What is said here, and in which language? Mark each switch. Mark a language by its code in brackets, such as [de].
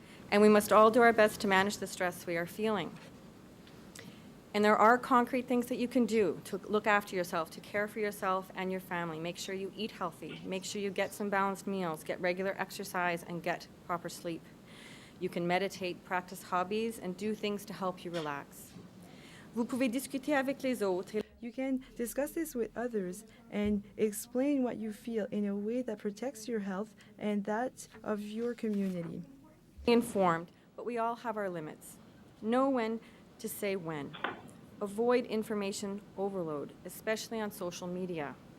[en] And we must all do our best to manage the stress we are feeling. And there are concrete things that you can do to look after yourself, to care for yourself and your family. Make sure you eat healthy. Make sure you get some balanced meals, get regular exercise, and get proper sleep. You can meditate, practice hobbies, and do things to help you relax. [fr] Vous pouvez discuter avec les autres. [en] You can discuss this with others and explain what you feel in a way that protects your health and that of your community. Informed, but we all have our limits. Know when to say when. Avoid information overload, especially on social media.